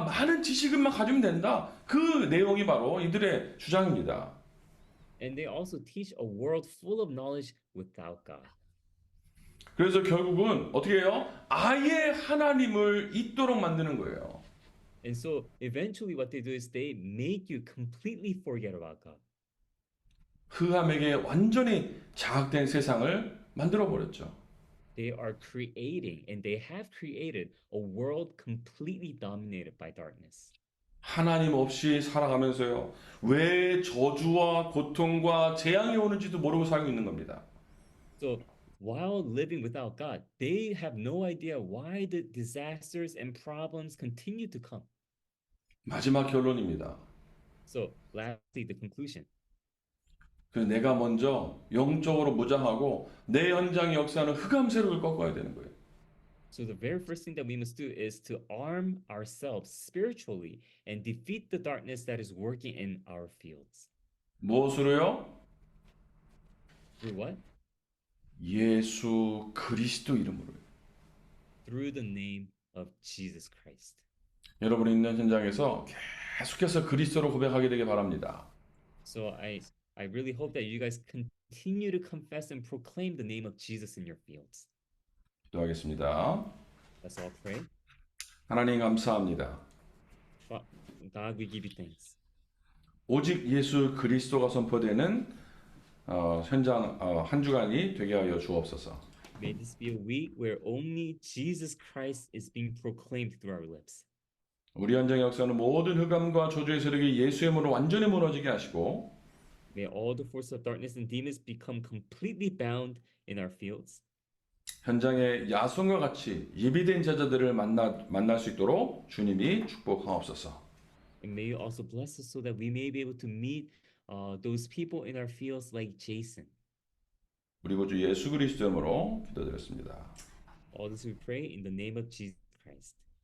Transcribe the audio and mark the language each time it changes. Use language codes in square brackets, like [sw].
[ko] 많은 지식만 가지면 된다. 그 내용이 바로 이들의 주장입니다. [en] And they also teach a world full of knowledge without God. [ko] 그래서 결국은 어떻게 해요? 아예 하나님을 잊도록 만드는 거예요. [en] And so eventually what they do is they make you completely forget about God. [ko] 흑암에게 완전히 장악된 세상을 만들어 버렸죠. [en] They are creating and they have created a world completely dominated by darkness. [ko] 하나님 없이 살아가면서요. 왜 저주와 고통과 재앙이 오는지도 모르고 살고 있는 겁니다. [en] So while living without God, they have no idea why the disasters and problems continue to come. [ko] 마지막 결론입니다. [en] So lastly, the conclusion. [ko] 그 내가 먼저 영적으로 무장하고 내 현장의 역사는 흑암 세력을 꺾어야 되는 거예요. [en] So the very first thing that we must do is to arm ourselves spiritually and defeat the darkness that is working in our fields. [ko] 무엇으로요? [en] Through what? [ko] 예수 그리스도 이름으로요. [en] Through the name of Jesus Christ. [ko] 여러분이 있는 현장에서 계속해서 그리스도로 고백하게 되길 바랍니다. [en] So I really hope that you guys continue to confess and proclaim the name of Jesus in your fields. [ko] 기도하겠습니다. [en] Let's all pray. [ko] 하나님 감사합니다. [en] God, we give you thanks. [ko] 오직 예수 그리스도가 선포되는 현장 한 주간이 되게 하여 주옵소서. [en] May this be a week where only Jesus Christ is being proclaimed through our lips. [ko] 우리 현장의 역사는 모든 흑암과 저주의 세력이 예수의 이름으로 완전히 무너지게 하시고 [en] May all the forces of darkness and demons become completely bound in our fields. [ko] 현장의 야손과 같이 예비된 제자들을 만날 수 있도록 주님이 축복하옵소서. [en] And may you also bless us so that we may be able to meet those people in our fields like Jason. [ko] 우리 구주 예수 그리스도 이름으로 기도드렸습니다. [en] All this we pray in the name of Jesus Christ.